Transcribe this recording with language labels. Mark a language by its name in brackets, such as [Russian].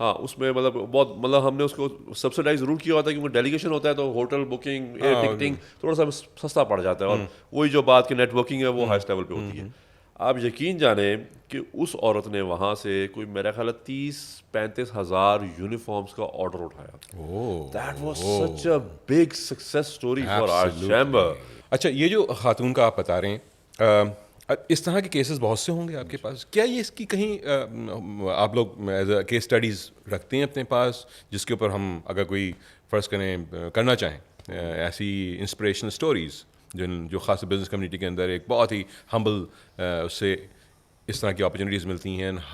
[Urdu] ہاں اس میں مطلب بہت مطلب ہم نے اس کو سبسڈائز ضرور کیا ہوتا ہے کیونکہ ڈیلیگیشن ہوتا ہے تو ہوٹل بکنگ, ایئر ٹکٹنگ تھوڑا سا سستا پڑ جاتا ہے. اور وہی جو بات کی نیٹ ورکنگ ہے وہ ہائیسٹ لیول پہ ہوتی ہے. آپ یقین جانیں کہ اس عورت نے وہاں سے کوئی میرا خیال ہے 30-35 ہزار یونیفارمس کا آرڈر اٹھایا. [English] That was such a big success story for our chamber. [Urdu] اچھا, یہ جو خاتون کا آپ بتا رہے ہیں, اس طرح کے کیسز بہت سے ہوں گے آپ کے پاس. کیا یہ اس کی کہیں آپ لوگ ایز اے کیس اسٹڈیز رکھتے ہیں اپنے پاس جس کے اوپر ہم اگر کوئی فرض کرنا چاہیں ایسی انسپریشنل اسٹوریز جو خاص بزنس کمیونٹی کے اندر ایک بہت ہی ہمبل اس سے اس طرح کی اپرچونیٹیز ملتی ہیں.